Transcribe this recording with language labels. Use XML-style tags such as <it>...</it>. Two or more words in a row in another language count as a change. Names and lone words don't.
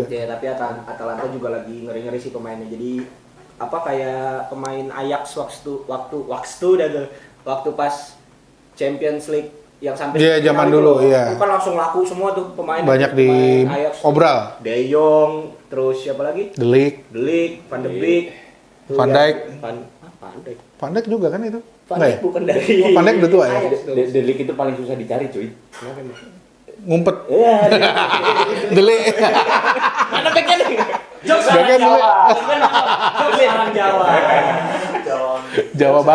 <id>Ya, tapi Atalanta juga lagi ngeri-ngeri sih pemainnya. Jadi apa kayak pemain Ajax waktu pas</id> <en>Champions League</en> <id>yang sampai Iya, final zaman itu dulu, loh. iya. Itu kan langsung laku semua tuh pemain. Banyak di pemain Ajax. obral. De Jong, terus siapa lagi? The League. De Ligt, Van de Beek, tuh Van ya, Dijk. Van Dijk. Van Dijk juga kan itu? Van Enggak Dijk ya? bukan dari Oh, Van Dijk udah tua ya? Ajax tuh. Delik itu paling susah dicari, cuy. Kenapa emang? Ngumpet. Iya, The League. Mana backnya nih? Jokes Backnya orang Jawa. dulu. Jokes orang Jawa. Jawa Ini</id>